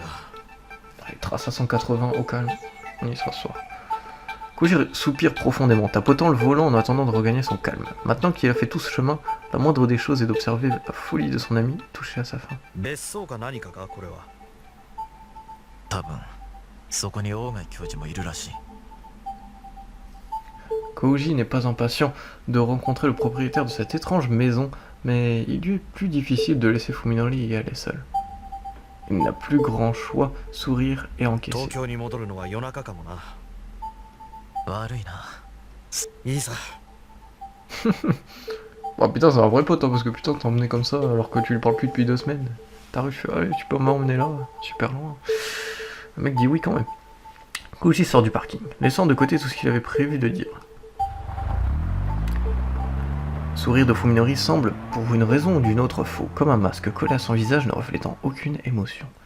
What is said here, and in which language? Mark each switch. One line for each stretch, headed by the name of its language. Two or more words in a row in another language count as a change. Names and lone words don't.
French: Il trace à 180 au calme, on y sera ce soir. Koji soupire profondément, tapotant le volant en attendant de regagner son calme. Maintenant qu'il a fait tout ce chemin, la moindre des choses est d'observer la folie de son ami toucher à sa fin.
Japanese: 別荘か何かかこれは。多分そこに大貝教授もいるらしい
French: Koji n'est pas impatient de rencontrer le propriétaire de cette étrange maison, mais il lui est plus difficile de laisser Fuminori y aller seul. Il n'a plus grand choix, sourire et
Japanese: 東
French: encaisser.
Japanese: 京に戻るのは夜中かもな。悪いないいさ。
French: Oh putain, c'est un vrai pote, hein, parce que putain, t'es emmené comme ça alors que tu lui parles plus depuis 2 semaines. T'arrives, tu fais, allez, tu peux m'emmener là, super loin. Le mec dit oui quand même. Koji sort du parking, laissant de côté tout ce qu'il avait prévu de dire. Sourire de Fuminori semble, pour une raison ou d'une autre, faux, comme un masque collé à son visage ne reflétant aucune émotion.